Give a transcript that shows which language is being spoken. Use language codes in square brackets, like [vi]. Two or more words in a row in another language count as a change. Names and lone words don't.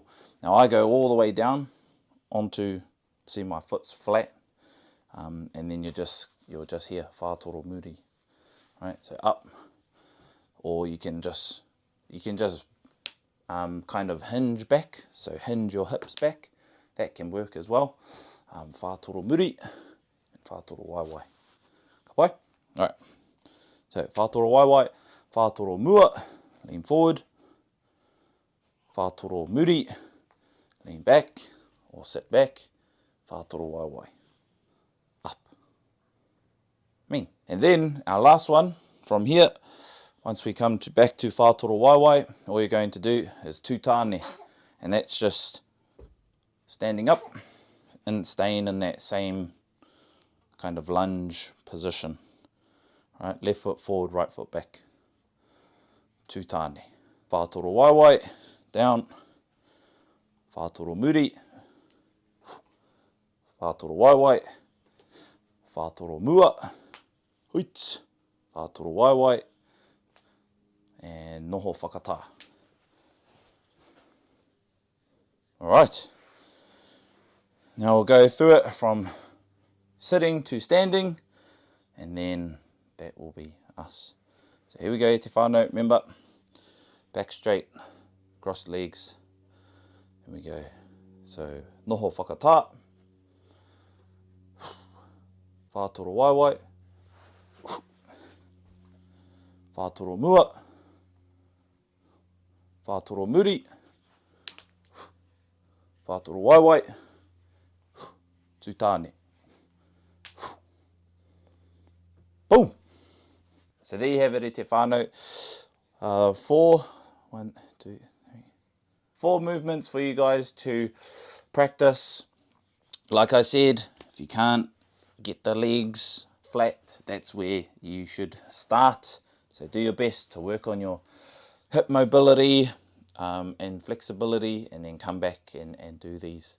[en] Now I go all the way down onto, see my foot's flat, and then you'll just hear [mi] Whātoro muri, [en] right? So up, or you can just kind of hinge back, so hinge your hips back. That can work as well. [mi] Whātoro muri and Whātoro waewae. Ka pai? [en] Alright. So [mi] Whātoro waewae, Whātoro mua, [en] lean forward. [mi] Whātoro muri, [en] lean back or sit back. [mi] Whātoro waewae, [en] up. Mean. And then our last one from here, once we come back to [mi] Whātoro waewae, [en] all you're going to do is tāne, and that's just standing up and staying in that same kind of lunge position. Right, left foot forward, right foot back. [mi] Tāne. Whātoro waewae, down. Whātoro muri. Whātoro waewae. Whātoro mua. Huit. Whātoro waewae. And noho whakatā. [en] Alright. Now we'll go through it from sitting to standing, and then that will be us. So here we go, [mi] te whānau, [en] remember, back straight, cross legs, here we go. [mi] So noho whakatā, Whātoro waewae, Whātoro mua, Whātoro muri, Whātoro waewae, tāne. [en] Boom! So there you have it, [mi] te whānau. [en] Four movements for you guys to practice. Like I said, if you can't get the legs flat, that's where you should start. So do your best to work on your hip mobility and flexibility, and then come back and do these.